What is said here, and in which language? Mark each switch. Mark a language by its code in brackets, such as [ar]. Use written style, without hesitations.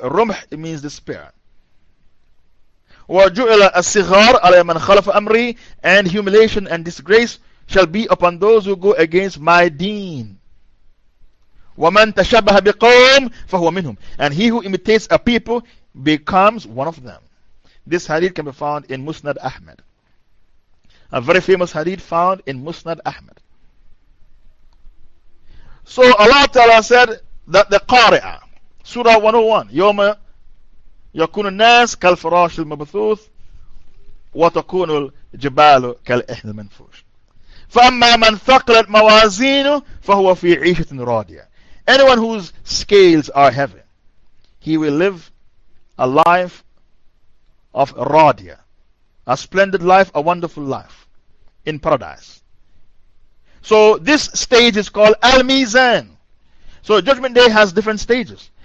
[en] Rumh, it means the spear. [ar] Wa ju'ila as-sighar ala man khalafa amri, [en] and humiliation and disgrace shall be upon those who go against my deen. [ar] وَمَنْ تَشَبَّهَ بِقَوْمٍ فَهُوَ مِنْهُمْ, [en] and he who imitates a people becomes one of them. This hadith can be found in Musnad Ahmed. A very famous hadith found in Musnad Ahmed. So Allah Ta'ala said that the Qari'ah, Surah 101, [ar] يَوْمَ يَكُونُ النَّاسِ كَالْفَرَاشِ الْمَبْثُوثِ وَتَكُونُ الْجِبَالُ كَالْإِحْنِ الْمَنْفُوشِ فَأَمَّا مَنْ ثَقَلَتْ مَوَازِينُهُ فَهُوَ فِي عِيشَةٍ رَاضِيَةٍ. [en] Anyone whose scales are heavy, he will live a life of radia, a splendid life, a wonderful life in paradise. So this stage is called Al-Mizan. So Judgment Day has different stages.